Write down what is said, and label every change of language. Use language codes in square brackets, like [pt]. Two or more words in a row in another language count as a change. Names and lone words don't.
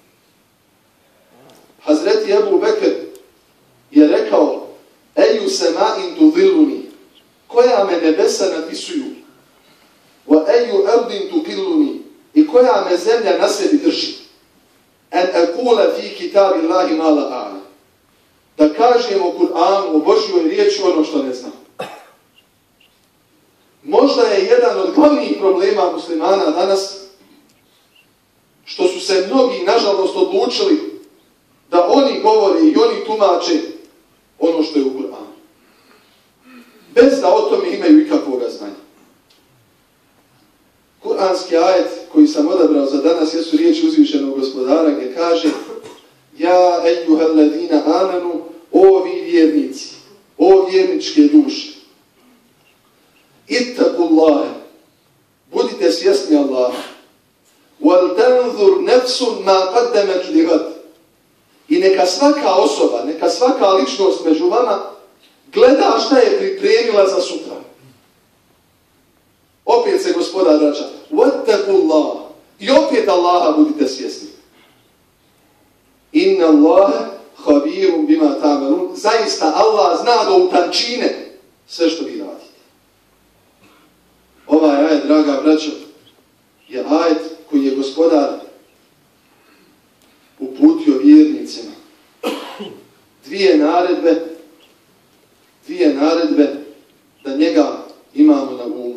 [bs] Hazreti Ebu Bekr je rekao: [ar] أي سماء تظلني, [bs] koja me nebesa nadvisuju, [ar] وأي أرض تظلني, [bs] i koja me zemlja na sebi drži, [ar] أن أقول في كتاب الله ما لا أعلم, [bs] da kažemo u Kur'anu, o Božjoj riječi, ono što ne znam. Možda je jedan od glavnih problema muslimana danas što su se mnogi, nažalost, odlučili da oni govore i oni tumače ono što je u Kur'anu, bez da o tome imaju ikakvoga znanja. Kur'anski ajet koji sam odabrao za danas jesu riječi uzvišenog gospodara gdje kaže: [ar] يا أيها الذين آمنوا, [bs] o vi vjernici, o vjerničke duše. Ittaqullaha, budite svjesni Allaha. [ar] ولتنظر نفس ما قدمت لغد. [bs] I neka svaka osoba, neka svaka ličnost među vama gleda šta je pripremila za sutra. Opet se gospodar vraća: Wattaqullaha, i opet Allaha budite svjesni. [ar] إن الله خبير بما تعملون. [bs] Zaista Allah zna do utančine sve što vi radite. Ovaj ajet, draga braćo, je ajet koji je gospodar uputio vjernicima dvije naredbe da njega imamo na umu.